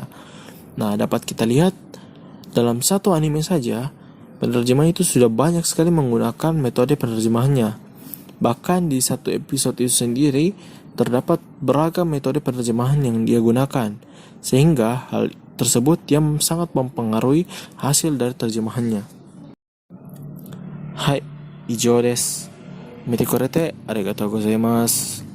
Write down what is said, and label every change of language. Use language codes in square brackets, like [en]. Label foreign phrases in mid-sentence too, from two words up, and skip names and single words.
[id] Nah, dapat kita lihat dalam satu anime saja, penerjemah itu sudah banyak sekali menggunakan metode penerjemahannya. Bahkan di satu episode itu sendiri terdapat beragam metode penerjemahan yang dia gunakan, sehingga hal tersebut yang sangat mempengaruhi hasil dari terjemahannya. Hai, [ja] 以上です。見てくれてありがとうございます。